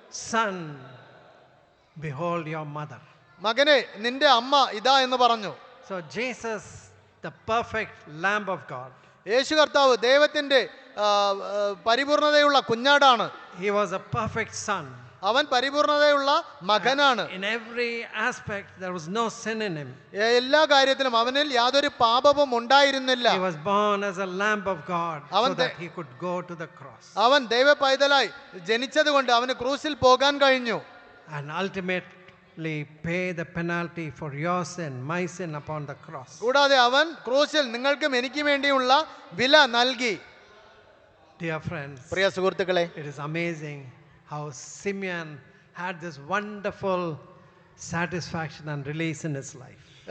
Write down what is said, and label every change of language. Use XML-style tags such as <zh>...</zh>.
<en>Son, behold your mother.</en> <ml>മകനെ നിന്റെ അമ്മ ഇതാ എന്ന് പറഞ്ഞു.</ml> <en>So Jesus, the perfect Lamb of God,</en> <ml>യേശു കർത്താവ് ദൈവത്തിന്റെ പരിപൂർണതയുള്ള കുഞ്ഞാടാണ്.</ml> <en>he was a perfect son.</en> <ml>അവൻ പരിപൂർണതയുള്ള മകനാണ്.</ml> <en>In every aspect there was no sin in him.</en> <ml>എല്ലാ കാര്യത്തിലും അവനിൽ യാതൊരു പാപവും ഉണ്ടായിരുന്നില്ല.</ml> <en>He was born as a lamb of God so that he could go to the cross.</en> <ml>അവൻ ദൈവ പൈതലായി ജനിച്ചതുകൊണ്ട് അവന് ക്രൂസിൽ പോകാൻ കഴിഞ്ഞു.</ml> <en>And ultimately pay the penalty for your sin, my sin upon the cross.</en> <ml>കൂടാതെ അവൻ ക്രൂസിൽ നിങ്ങൾക്കും എനിക്കും വേണ്ടിയുള്ള വില നൽകി.</ml> <en>Dear friends,</en> <ml>പ്രിയ സുഹൃത്തുക്കളെ,</ml> <en>it is amazing how Simeon had this wonderful satisfaction and release in his life.</en>